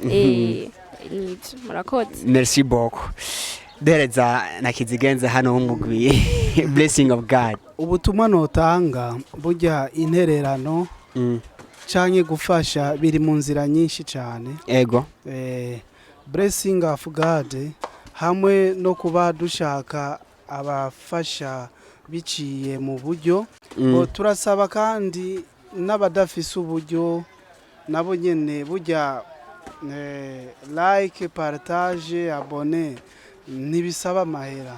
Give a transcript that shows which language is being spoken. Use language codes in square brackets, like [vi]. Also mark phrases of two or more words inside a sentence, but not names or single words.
[rn] Murakoze. [fr] Merci beaucoup. [rn] Dereza nakizigenza hano Umurwi Blessing of God. Ubutumwa notanga burya intererano canke gufasha biri mu nzira nyinshi cyane. Ego. Blessing of God hamwe no kuba dushaka abafasha biciye mu buryo, turasaba kandi n'abadafise uburyo nabo nyene burya like, partage, abone nibisaba amahera.